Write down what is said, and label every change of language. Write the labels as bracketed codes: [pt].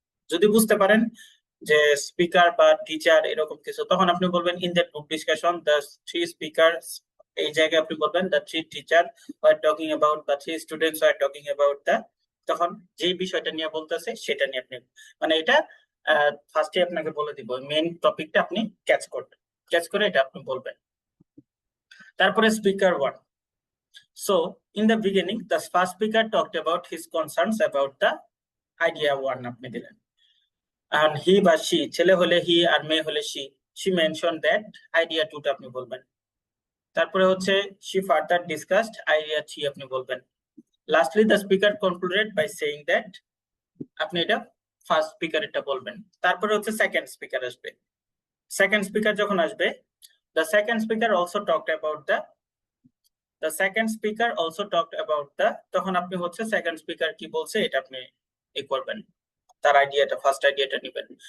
[bn] যদি বুঝতে পারেন যে স্পিকার বা টিচার এরকম কিছু, তখন আপনি বলবেন in that group discussion the 3 speakers, এই জায়গায় আপনি বলবেন the 3 teacher were talking about the 3 students were talking about the, তখন যে বিষয়টা নিয়ে বলতেছে সেটা নিয়ে আপনি মানে এটা ফার্স্টে আপনাকে বলে দিব, মেইন টপিকটা আপনি ক্যাচ করবেন, ক্যাচ করে এটা আপনি বলবেন। [en] তারপরে speaker 1, so in the beginning the first speaker talked about his concerns about the idea 1 [bn] আপনি দিলেন, [en] and he বা she, [bn] ছেলে হলে হি আর মেয়ে হলে [en] she mentioned that idea 2 [bn] টা আপনি বলবেন। তারপরে হচ্ছে [en] she further discussed idea 3 [bn] আপনি বলবেন। [en] lastly the speaker concluded by saying that, [bn] আপনি এটা ফার্স্ট স্পিকার এটা বলবেন। তারপরে হচ্ছে সেকেন্ড স্পিকার আসবে, সেকেন্ড স্পিকার যখন আসবে [en] the second speaker also talked about the [bn] the second speaker also talked about the, তখন আপনি হচ্ছে সেকেন্ড স্পিকার কি বলছে এটা আপনি করবেন, তার আইডিয়াটা ফার্স্ট আইডিয়াটা নেবেন।